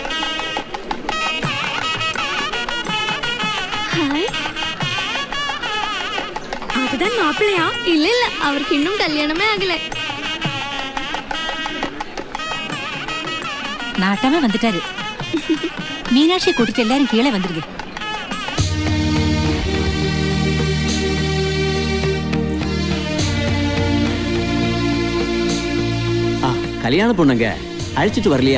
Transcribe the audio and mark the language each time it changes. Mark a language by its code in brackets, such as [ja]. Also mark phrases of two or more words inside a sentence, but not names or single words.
[ta] ஹாய். [ml] മാപ്പിളയാ? ഇല്ല ഇല്ല, അവർക്ക് ഇന്നും കല്യാണമേ ആകില്ല. [ta] நாட்டாம வந்துட்டாரு. மீனாட்சியை கூட்டிட்டு எல்லாரும் கீழே வந்துருங்க. கல்யாண பொண்ணுங்க அழைச்சிட்டு வரலையா?